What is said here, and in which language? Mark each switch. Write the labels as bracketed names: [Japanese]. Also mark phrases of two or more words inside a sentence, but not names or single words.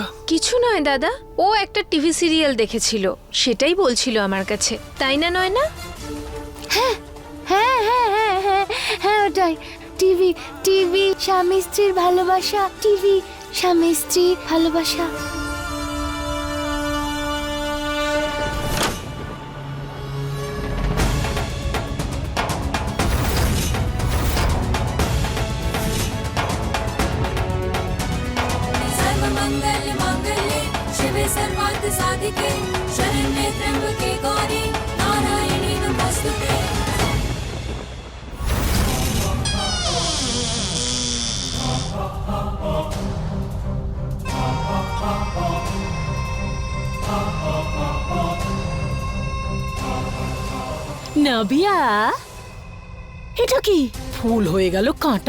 [Bangla] কিছু নয় দাদা, ও একটা টিভি সিরিয়াল দেখেছিল, সেটাই বলছিল আমার কাছে, তাই না নয়না? হ্যাঁ হ্যাঁ হ্যাঁ হ্যাঁ হ্যাঁ হ্যাঁ, ওটাই। টিভি, টিভি স্বামী স্ত্রীর ভালোবাসা, টিভি স্বামী স্ত্রীর ভালোবাসা। [Sanskrit] सर्वमंगल मांगल्ये शिवे सर्वार्थ साधिके शरण्ये त्र्यंबके गौरी नारायणी नमोस्तुते। [Bangla] নাবিয়া, এটা কি ফুল হয়ে গেল কাঁটা?